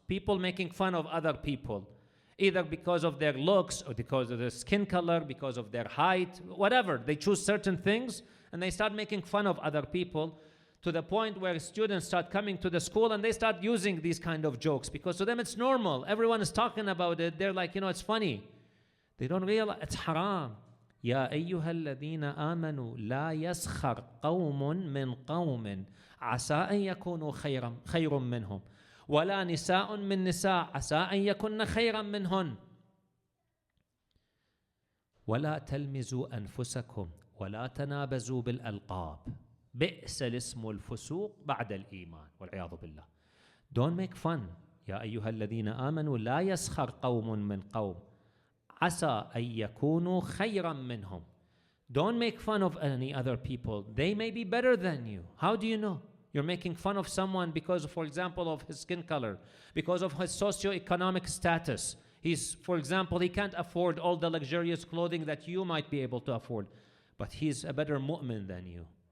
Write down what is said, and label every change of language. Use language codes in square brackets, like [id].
[en] People making fun of other people, either because of their looks or because of their skin color, because of their height, whatever. They choose certain things and they start making fun of other people, to the point where students start coming to the school and they start using these kind of jokes because to them it's normal. Everyone is talking about it. They're like, it's funny. They don't realize it's haram. [ar] يا أيها الذين آمنوا لا يسخر قوم من قوم عسى أن يكونوا خير منهم ولا نساء من نساء عسى أن يكن خيرا منهن ولا تلمزوا أنفسكم ولا تنابزوا بالألقاب بئس الاسم الفسوق بعد الإيمان والعياذ بالله. [en] Don't make fun. [ar] يا أيها الذين آمنوا لا يسخر قوم من قوم عسى أن يكونوا خيرا منهم. [en] Don't make fun of any other people. They may be better than you. How do you know? You're making fun of someone because, for example, of his skin color, because of his socioeconomic status. For example, he can't afford all the luxurious clothing that you might be able to afford, but he's a better mu'min than you.